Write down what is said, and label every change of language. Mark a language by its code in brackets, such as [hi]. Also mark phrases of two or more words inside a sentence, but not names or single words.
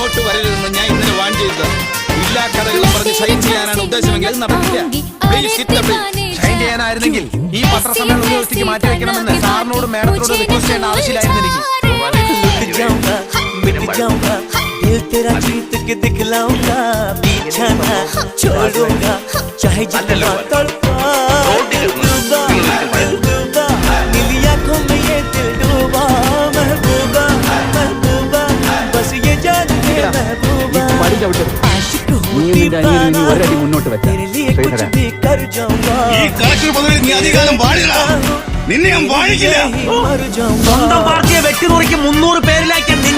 [ml] വരരുതെന്ന് ഞാൻ ഇന്നലെ വാൺ ചെയ്തത്. എല്ലാ കഥകളും പറഞ്ഞ് ഷൈൻ ചെയ്യാനാണ് ഉദ്ദേശമെങ്കിൽ അത് നടക്കില്ല. [en] please sit the please. [ml] ഷൈൻ ചെയ്യാനായിരുന്നെങ്കിൽ ഈ പത്രസമ്മേളനം ഒരു ദിവസത്തേക്ക് മാറ്റിവെക്കണമെന്ന് സാറിനോട് മേഡത്തിനോട് റിക്വസ്റ്റ് ചെയ്യേണ്ട ആവശ്യമില്ലായിരുന്നു എനിക്ക്. [hi] दिल तेरा जीत के दिखलाऊंगा, पीछा ना छोड़ूंगा, चाहे जितना तड़पा डूबा डूबा, नीली आंखों में ये दिल डूबा, महबूबा महबूबा, बस ये जान के महबूबा, आशिक हूँ दीवाना, तेरे लिए कुछ भी कर जाऊंगा. [ml] ഈ കളക്ടർ പദവിയിൽ നീ അധികാരം പാടില്ല. നിന്നെ ഞാൻ വാഴിക്കില്ല. സ്വന്തം പാർട്ടിയെ വെട്ടിനുറിക്ക് 300 പേരിലേക്ക്